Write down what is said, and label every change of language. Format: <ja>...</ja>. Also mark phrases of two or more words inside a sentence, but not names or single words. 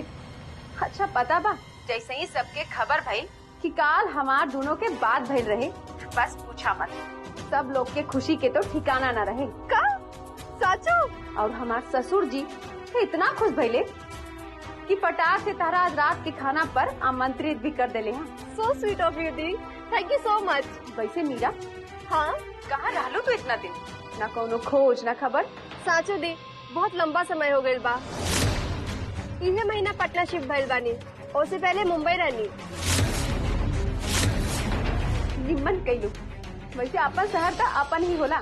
<bho>अच्छा पता बा, जैसे ही सबके खबर भई कि काल हमार दोनों के बात भइल रहे, बस पूछा मत, सब लोग के खुशी के तो ठिकाना न रहे। का? साचो? और हमार ससुर जी इतना खुश भइले कि पटाख से तारा आज रात के खाना पर आमंत्रित भी कर देले हैं।</bho> <en>so sweet of you di, thank you so much.</en> <bho>वैसे मीरा, हाँ कहाँ रहलू तू इतना दिन? न कोनो खोज न खबर। साचो दी, बहुत लंबा समय हो गइल बा। इहे महीना पटना शिफ्ट भइल बानी, उससे पहले मुंबई रहनी। निम्मन कइलू, वैसे अपन शहर तो अपन ही होला।</bho>